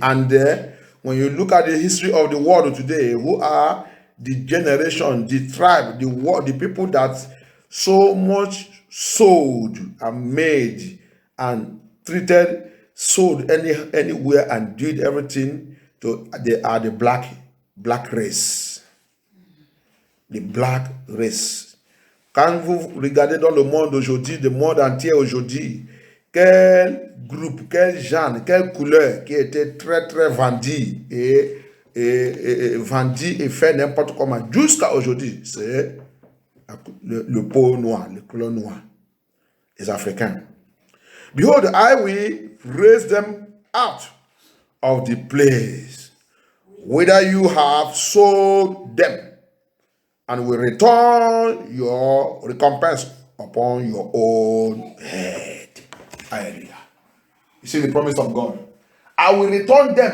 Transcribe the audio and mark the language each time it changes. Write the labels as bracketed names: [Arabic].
[English] And when you look at the history of the world today, who are the generation, the tribe, the people that so much sold and made and treated, sold anywhere and did everything to, they are the black race. The black race. [French] Quand vous regardez dans le monde aujourd'hui, le monde entier aujourd'hui, quel groupe, quel genre, quelle couleur qui était très très vendu et vendu et fait n'importe comment jusqu'à aujourd'hui, c'est le peau noir, le couleur noir, les Africains. [English] "Behold, I will raise them out of the place whither you have sold them, and will return your recompense upon your own head." Hallelujah. You see the promise of God. I will return them.